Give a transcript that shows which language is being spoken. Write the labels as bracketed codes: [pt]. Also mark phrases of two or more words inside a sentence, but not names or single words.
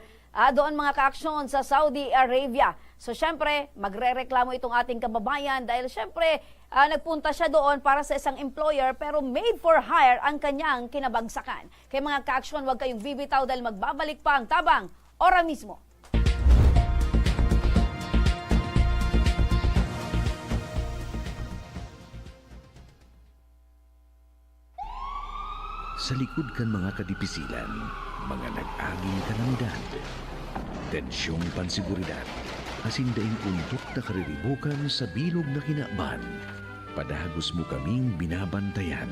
[tl] Doon mga ka-aksyon sa Saudi Arabia. So, syempre, magre-reklamo itong ating kababayan dahil syempre, nagpunta siya doon para sa isang employer pero [en] maid for hire [tl] ang kanyang kinabagsakan. Kaya mga ka-aksyon, huwag kayong bibitaw dahil magbabalik pa ang tabang ora mismo. [bik] Sa likod kan mga kadipisilan, mga nag-aging kalamidad, tensyong pansiguridad, asindaing undok na kariribukan sa bilog na kinaaban, padagos mo kaming binabantayan.